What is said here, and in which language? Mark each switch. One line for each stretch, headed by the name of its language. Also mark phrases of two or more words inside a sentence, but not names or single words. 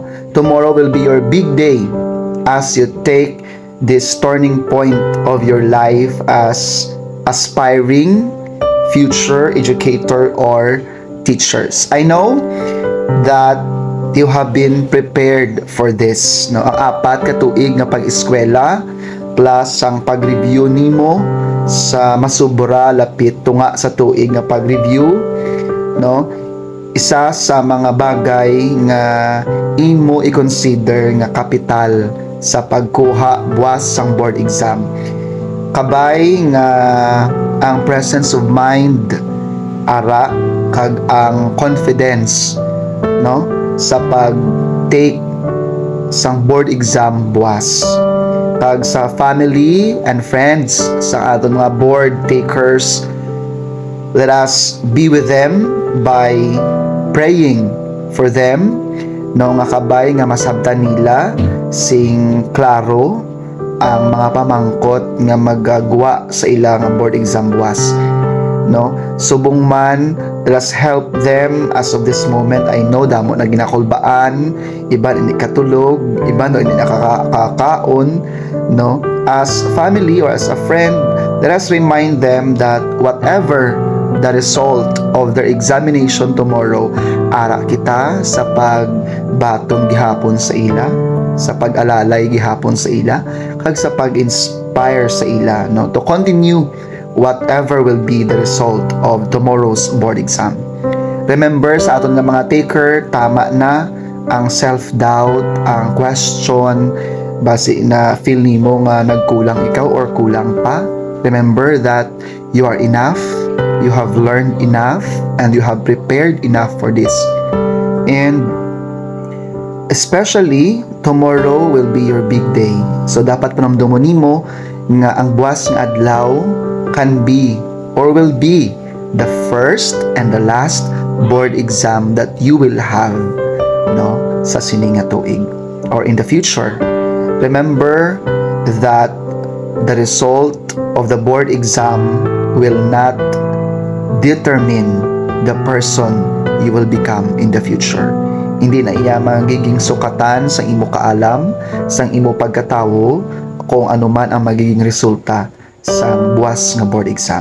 English: Tomorrow will be your big day as you take this turning point of your life as aspiring future educator or teachers. I know that you have been prepared for this. No?
Hiligaynon: Ang apat ka tuig na pag-eskwela plus ang pag-review nimo sa masubra lapit tunga sa tuig na pag-review, no? Isa sa mga bagay nga imo i-consider nga kapital sa pagkuha buwas sang
English: board exam.
Hiligaynon: Kabay nga ang
English: presence of mind
Hiligaynon: ara kag ang confidence, no, sa pag-take sang
English: board exam
Hiligaynon: buwas. Kag sa
English: family and friends
Hiligaynon: sa aton mga
English: board takers, let us be with them by praying for them,
Hiligaynon: no, nga kabay nga masabtan nila sing klaro ang mga pamangkot nga magagawa sa ilang
English: board exam
Hiligaynon: buwas, no. Subong man,
English: let us help them as of this moment. I know
Hiligaynon: damo na ginakulbaan, iba hindi katulog, iba no hindi nakakaon, no.
English: As family or as a friend, let us remind them that whatever the result of their examination tomorrow,
Hiligaynon: ara kita sa pagbaton gihapon sa ila, sa pag-alalay gihapon sa ila, kag sa pag-inspire sa ila, no,
English: to continue whatever will be the result of tomorrow's board exam.
Hiligaynon: Remember sa aton nga mga taker, tama na ang self-doubt, ang question base na feel nimo nga nagkulang ikaw or kulang pa.
English: Remember that you are enough, you have learned enough, and you have prepared enough for this. And especially, tomorrow will be your big day. So,
Hiligaynon: dapat panamdumon nimo nga ang buwas nga adlaw
English: can be or will be the first and the last board exam that you will have,
Hiligaynon: no, sa sining nga tuig or
English: in the future. Remember that the result of the board exam will not determine the person you will become in the future.
Hiligaynon: Hindi na iya magiging sukatan sa imo kaalam, sa imo pagkatawo, kung ano man ang magiging resulta sa buwas nga
English: board exam.